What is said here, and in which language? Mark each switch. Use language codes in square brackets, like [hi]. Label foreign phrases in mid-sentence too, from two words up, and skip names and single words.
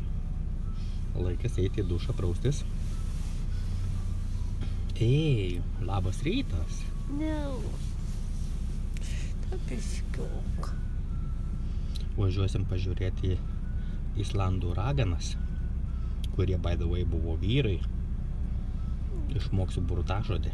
[lt] Laikas eiti į dušą praustis. Ei, labas rytas. No. Tapiškiuk. Važiuosim pažiūrėti Islandų raganas, kurie, [en] by the way, [lt] buvo vyrai. Išmoksiu burtažodį.